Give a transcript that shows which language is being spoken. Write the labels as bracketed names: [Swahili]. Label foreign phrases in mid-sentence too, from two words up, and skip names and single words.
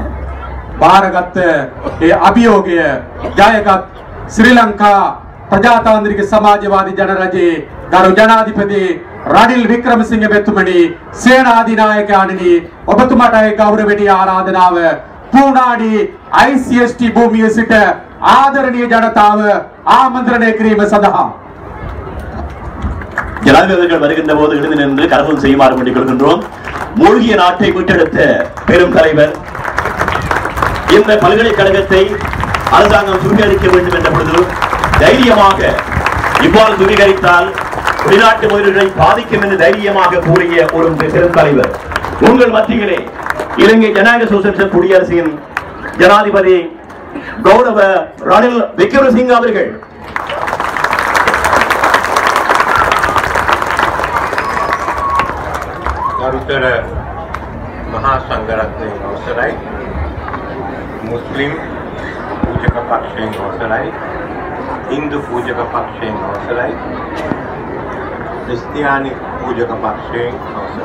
[Sinhala] බාරගත්ත ඒ අභියෝගය ජයගත් ශ්‍රී ලංකා ප්‍රජාතාන්ත්‍රික සමාජවාදී ජනරජයේ ගරු ජනාධිපති රනිල් වික්‍රමසිංහ මෙතුමනි, සේනාධිනායකයාණනි, ඔබතුමාට ගෞරවණීය ආරාධනාව පූනාඩි ICST භූමියේ සිට ආදරණීය ජනතාව ආමන්ත්‍රණය කිරීම සඳහා [Tamil] ஜனாதிபதிகள் வருகின்ற போது எழுந்து நின்று கரகம் செய்யுமாறு வேண்டிக் கொள்கின்றோம். மூழ்கிய நாட்டை மீட்டெடுத்த பெரும் தலைவர், இந்த பல்கலைக்கழகத்தை அரசாங்கம் சுவீகரிக்க வேண்டும் என்ற பொழுது தைரியமாக இவ்வாறு சுவீகரித்தால் வெளிநாட்டு முதலீடுகளை பாதிக்கும் என்று தைரியமாக கூறிய ஒரு பெரும் தலைவர் உங்கள் மத்தியிலே இலங்கை ஜனநாயக சோசலிச குடியரசின் ஜனாதிபதி கௌரவ ரணில் விக்ரமசிங்க அவர்கள். [Sinhala] ගරුතර මහා සංඝරත්නයේ අවසරයි, මුස්ලිම් පූජක පක්ෂයෙන් අවසරයි, හින්දු පූජක පක්ෂයෙන් අවසරයි, ක්‍රිස්තියානි පූජක පක්ෂයෙන් අවසරයි.